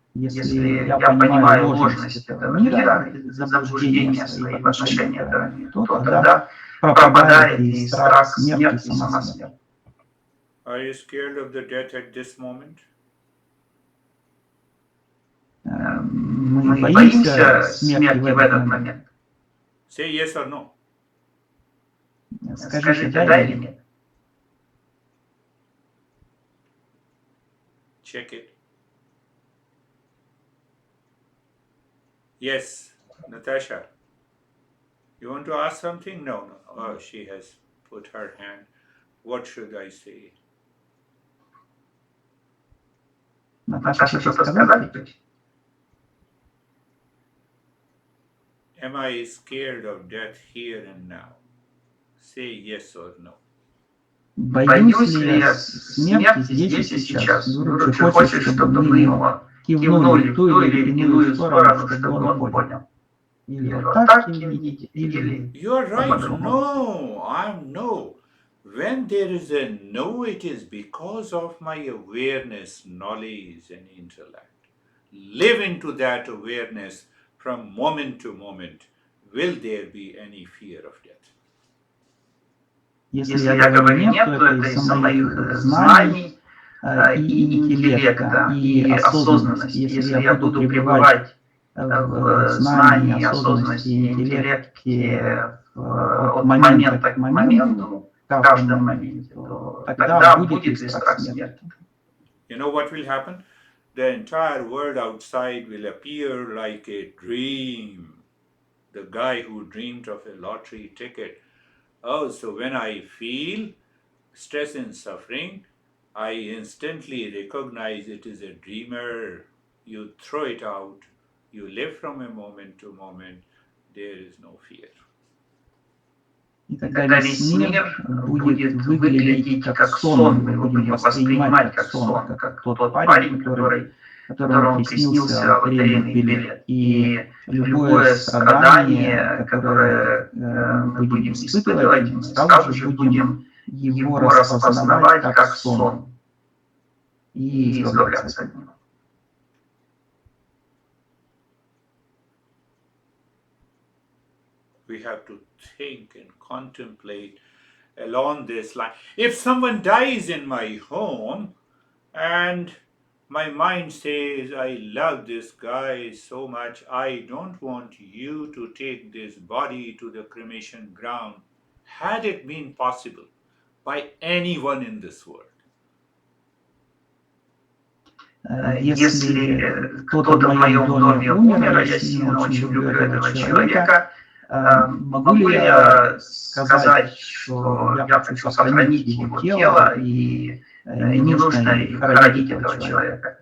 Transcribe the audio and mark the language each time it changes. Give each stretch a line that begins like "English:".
Russian: Если я понимаю ложность этого мира, заблуждение своих отношений этого мира, то тогда пропадает и страх смерти, и сама смерть.
English: Are you scared of the death at this moment?
Russian: Мы боимся смерти в этот момент.
English: Say yes or no.
Russian: Скажите, да или нет?
English: Check it. Yes, Natasha. You want to ask something? No. Oh, she has put her hand. What should I say?
Russian: Наташа хочет сказать?
English: Am I scared of death here and now? Say yes or no.
Russian: Боюсь ли я смерти здесь и сейчас? Гуру хочет, чтобы мы ему кивнули в ту или иную сторону, чтобы он понял. Или вот так видите, или
English: You're right.
Russian: по-другому.
English: No. When there is a no, it is because of my awareness, knowledge, and intellect. Live into that awareness from moment to moment. Will there be any fear of death?
Russian: Если я говорю нет, то это из-за моих знаний и интеллекта, и осознанности. Если я буду пребывать в знании, осознанности и интеллекте от момента к моменту, в каждом моменте, то тогда будет ли страх смерти?
English: You know what will happen? The entire world outside will appear like a dream. The guy who dreamed of a lottery ticket. Oh, so when I feel stress and suffering, I instantly recognize it is a dreamer. You throw it out. You live from a moment to moment. There is no fear.
Russian: И тогда весь мир будет выглядеть как сон, мы его будем воспринимать как сон, как тот парень, которому приснился лотерейный билет. И любое страдание, которое мы будем испытывать, мы сразу же будем его распознавать как сон и избавляться от него.
English: We have to think and contemplate along this line. If someone dies in my home and my mind says, I love this guy so much, I don't want you to take this body to the cremation ground. Had it been possible by anyone in this world?
Russian: Если кто-то в моем доме умер, я сильно очень люблю этого человека, могу ли я сказать, что я хочу сохранить его тело и не нужно хоронить этого человека?